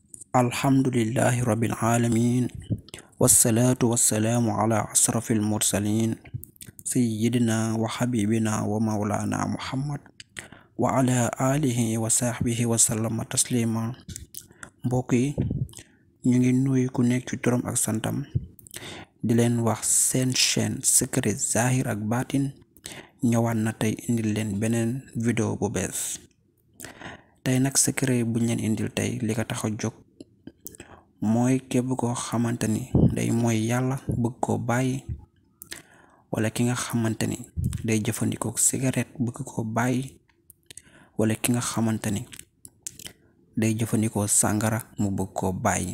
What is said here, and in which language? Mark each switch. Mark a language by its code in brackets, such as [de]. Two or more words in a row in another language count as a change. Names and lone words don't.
[ar] الحمد لله رب العالمين والصلاة والسلام على أشرف المرسلين سيدنا وحبيبنا ومولانا محمد وعلى آله وصحبه وسلم تسليما. [wo] mbokk yi ñu ngi nuyu ku nekk ci turam ak santam di leen wax seen chaîne secret zahir ak baatin ñëwaat na tey indil leen beneen vidéo bu bees. tey nag secret buñ leen indil tey li ko tax a jóg mooy képp koo xamante ni day mooy yàlla bëgg koo bàyyi, wala ki nga xamante ni day jëfandikoo cigarette bëgg koo bàyyi, wala ki nga xamante ni day jëfandikoo sàngara mu bëgg koo bàyyi.